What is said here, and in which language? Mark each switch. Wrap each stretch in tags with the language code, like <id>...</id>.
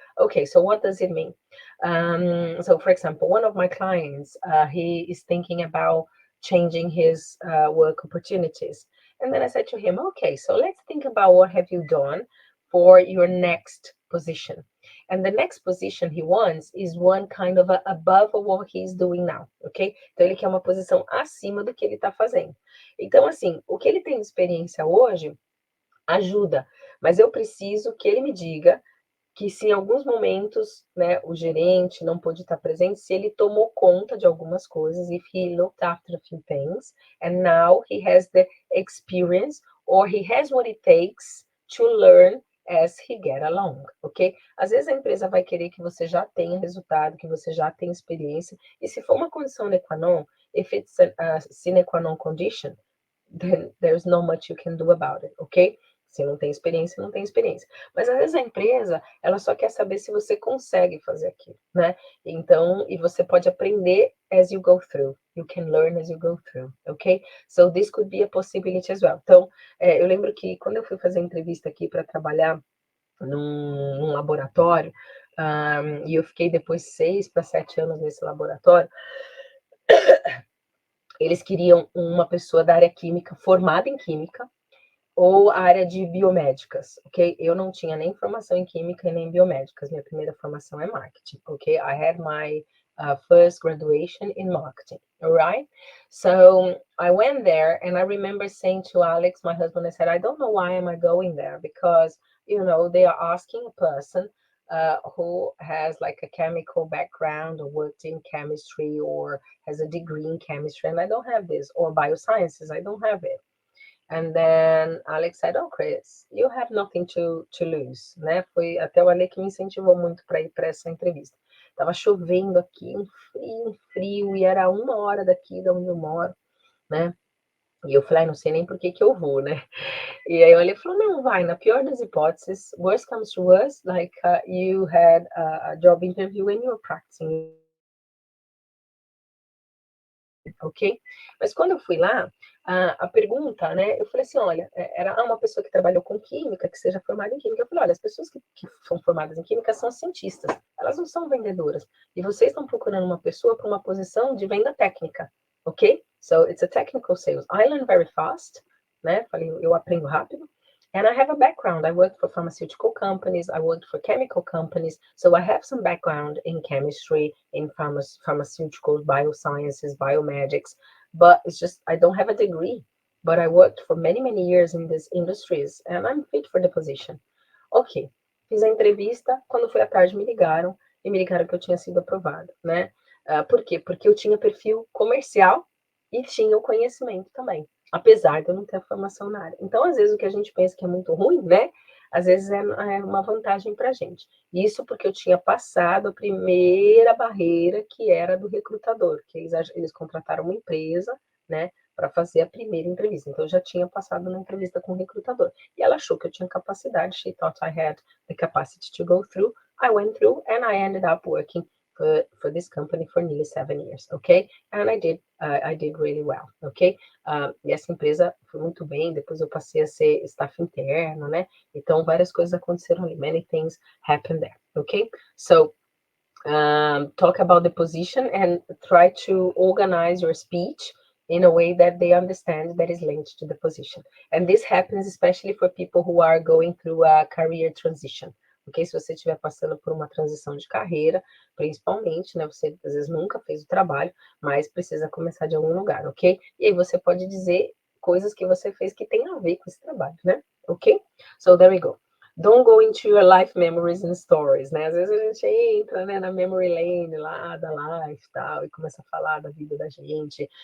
<en>Okay, so what does it mean? So for example, one of my clients, he is thinking about changing his work opportunities. And then I said to him, okay, so let's think about what have you done for your next position. And the next position he wants is one kind of above what he's doing now, ok?</en> <pt>Então ele quer uma posição acima do que ele está fazendo. Então, assim, o que ele tem de experiência hoje ajuda, mas eu preciso que ele me diga que se em alguns momentos, né, o gerente não pôde estar presente, se ele tomou conta de algumas coisas,</pt> <en>if he looked after a few things, and now he has the experience, or he has what it takes to learn as he get along,</en> <pt>ok? Às vezes a empresa vai querer que você já tenha resultado, que você já tenha experiência, e se for uma condição sine qua non,</pt> <en>if it's a sine qua non condition, then there's not much you can do about it,</en> <pt>ok? Se não tem experiência, não tem experiência. Mas às vezes a empresa, ela só quer saber se você consegue fazer aquilo, né? Então, e você pode aprender</pt> <en>as you go through. You can learn as you go through, ok? So this could be a possibility as well.</en> <pt>Então, eu lembro que quando eu fui fazer entrevista aqui para trabalhar num laboratório, e eu fiquei depois 6 para 7 anos nesse laboratório, eles queriam uma pessoa da área química, formada em química, ou a área de biomédicas, ok? Eu não tinha nem formação em química e nem biomédicas. Minha primeira formação é marketing, ok?</pt> <en>I had my first graduation in marketing, all right? So I went there and I remember saying to Alex, my husband, I said, I don't know why am I going there because, you know, they are asking a person who has like a chemical background or worked in chemistry or has a degree in chemistry, and I don't have this, or biosciences, I don't have it. And then Alex said, oh, Chris, you have nothing to lose, né?</en> <pt>Foi até o Ale que me incentivou muito para ir para essa entrevista. Tava chovendo aqui, um frio, e era 1 hora daqui, da onde eu moro, né? E eu falei, não sei nem por que eu vou, né? E aí ele falou, não, vai, na pior das hipóteses,</pt> <en>worst comes to worst, like you had a job interview and you're practicing,</en> <pt>ok? Mas quando eu fui lá, a pergunta, né, eu falei assim, olha, era uma pessoa que trabalhou com química, que seja formada em química. Eu falei, olha, as pessoas que são formadas em química são cientistas, elas não são vendedoras. E vocês estão procurando uma pessoa para uma posição de venda técnica, ok?</pt> <en>So, it's a technical sales. I learn very fast, né?</en> <pt>Falei, eu aprendo rápido.</pt> <en>And I have a background. I worked for pharmaceutical companies. I worked for chemical companies. So I have some background in chemistry, in pharmaceuticals, biosciences, biomedics. But it's just, I don't have a degree. But I worked for many, many years in these industries. And I'm fit for the position.</en> <pt>Ok. Fiz a entrevista. Quando foi à tarde, me ligaram. E me ligaram que eu tinha sido aprovada, né? Por quê? Porque eu tinha perfil comercial e tinha o conhecimento também, apesar de eu não ter a formação na área. Então, às vezes, o que a gente pensa que é muito ruim, né? Às vezes é uma vantagem para a gente. Isso porque eu tinha passado a primeira barreira, que era do recrutador, que eles contrataram uma empresa, né, para fazer a primeira entrevista. Então, eu já tinha passado na entrevista com o recrutador. E ela achou que eu tinha capacidade.</pt> <en>She thought I had the capacity to go through. I went through and I ended up working for this company for nearly 7 years, okay? And I did really well, ok?</en> <pt>E essa empresa foi muito bem, depois eu passei a ser staff interno, né? Então, várias coisas aconteceram ali,</pt> <en>many things happened there,</en> <pt>ok?</pt> <en>So, talk about the position and try to organize your speech in a way that they understand that is linked to the position. And this happens especially for people who are going through a career transition. Ok?</en> <pt>Se você estiver passando por uma transição de carreira, principalmente, né? Você às vezes nunca fez o trabalho, mas precisa começar de algum lugar, ok? E aí você pode dizer coisas que você fez que tem a ver com esse trabalho, né?</pt> <en>Ok? So there we go. Don't go into your life memories and stories, né?</en> <pt>Às vezes a gente entra, né, na memory lane lá da life e tal, e começa a falar da vida da gente.</pt>